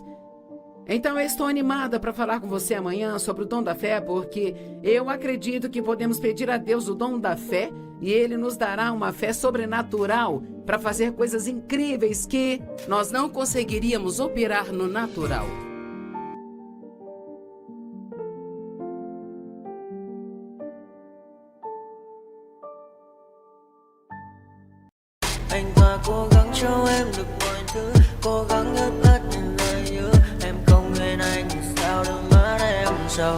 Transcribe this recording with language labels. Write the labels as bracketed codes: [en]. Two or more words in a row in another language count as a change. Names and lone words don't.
[pt] Então eu estou animada para falar com você amanhã sobre o dom da fé, porque eu acredito que podemos pedir a Deus o dom da fé e Ele nos dará uma fé sobrenatural para fazer coisas incríveis que nós não conseguiríamos operar no natural. [vi] Anh ta cố gắng cho em được mọi thứ, cố gắng hết tất những lời hứa. Em không quên anh thì sao đôi mắt em sầu.